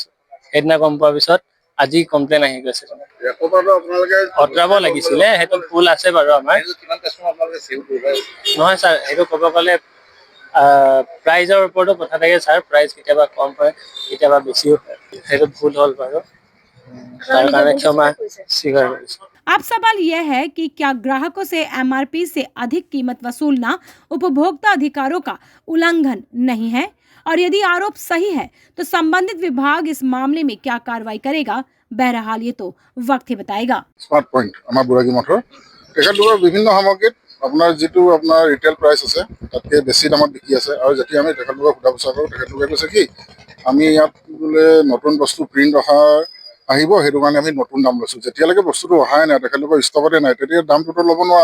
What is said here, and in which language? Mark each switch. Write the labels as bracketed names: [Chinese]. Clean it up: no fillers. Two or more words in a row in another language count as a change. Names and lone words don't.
[Assamese] সেইদিনা গম পোৱাৰ পিছত আজি কমপ্লেইন আহি গৈছে। অঁতৰাব লাগিছিলে, সেইটো ভুল আছে বাৰু আমাৰ। নহয় ছাৰ, সেইটো ক'ব গ'লে প্ৰাইজৰ ওপৰতো কথা থাকে ছাৰ। প্ৰাইজ কেতিয়াবা কম হয়, কেতিয়াবা বেছিও হয়, সেইটো ভুল হ'ল বাৰু। [Hindi] अब सवाल यह है कि क्या ग्राहकों से एमआरपी से अधिक कीमत वसूलना उपभोक्ता अधिकारों का उल्लंघन नहीं है, और यदि आरोप सही है तो संबंधित विभाग इस मामले में क्या कार्रवाई करेगा। बहरहाल ये तो वक्त ही बताएगा। [Assamese] स्मार्ट पॉइंट আমাৰ বৈৰাগী মঠৰ তেখেতলোকৰ বিভিন্ন সামগ্ৰীত আপোনাৰ যিটো আপোনাৰ ৰিটেল প্ৰাইচ আছে তাতকৈ বেছি দামত বিকি আছে। আৰু যেতিয়া আমি তেখেতলোকক সোধা পোছা কৰোঁ, তেখেতলোকে কৈছে কি আমি ইয়াত বোলে নতুন বস্তু প্ৰিণ্ট আহিব, সেইটো কাৰণে আমি নতুন দাম লৈছোঁ। যেতিয়ালৈকে বস্তুটো অহাই নাই, তেখেতলোকৰ ষ্টকতে নাই, তেতিয়া দামটোতো ল'ব নোৱাৰোঁ।